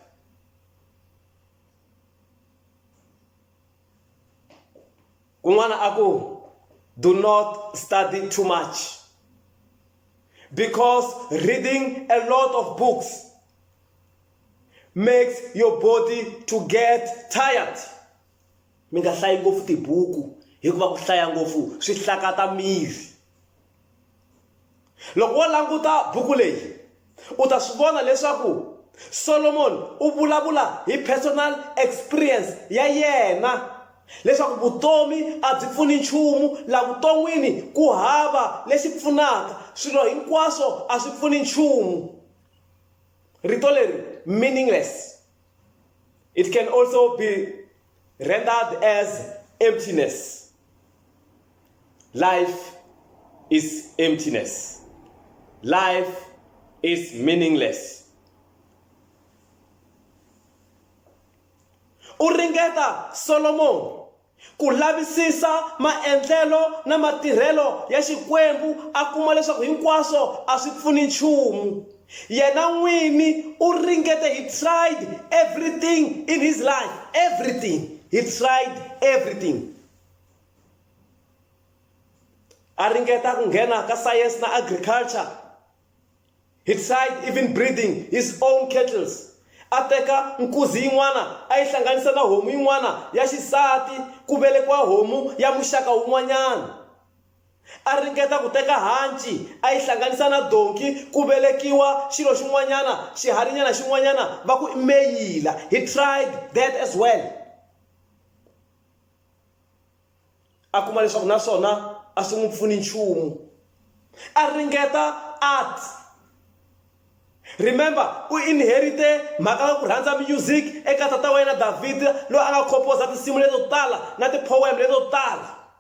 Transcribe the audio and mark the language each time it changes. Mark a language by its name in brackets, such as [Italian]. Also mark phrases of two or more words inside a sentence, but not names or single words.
[English] Do not study too much, because reading a lot of books makes your body to get tired. [Tsonga] Minga hlayi ngopfu tibuku hikuva ku hlaya ngopfu swi hlakata miri. Loko wo languta buku leyi u ta swi vona leswaku Solomon u vulavula hi [English] personal experience [Tsonga] ya yena, leswaku vutomi a byi pfuni nchumu, la vuton'wini ku hava lexi pfunaka, swilo hinkwaswo a swi pfuni nchumu. Rito leri [English] meaningless, it can also be rendered as emptiness. Life is emptiness. Life is meaningless. [Tsonga] U ringeta Solomon ku lavisisa maendlelo na matirhelo ya Xikwembu, a kuma leswaku hinkwaswo a swi pfuni nchumu. Yena n'wini u ringete, [English] he tried everything in his life. Everything. He tried everything. [Tsonga] A ringeta ku nghena ka science na agriculture. [English] He tried even breeding his own cattle. [Tsonga] A teka nkuzi yin'wana a yi hlanganisa na homu yin'wana ya xisati ku velekiwa homu ya muxaka wun'wanyana. A ringeta ku teka hanci a yi hlanganisa na donki ku velekiwa xilo xin'wanyana, xiharinyana xin'wanyana va ku i meyila. [English] He tried that as well. [Tsonga] A kuma leswaku naswona a swi n'wi pfuni nchumu. A ringeta art. Remember, u inherite mhaka ya ku rhandza music eka tata wa yena David, loyi a nga composa tinsimu leto tala na tipoem leto tala.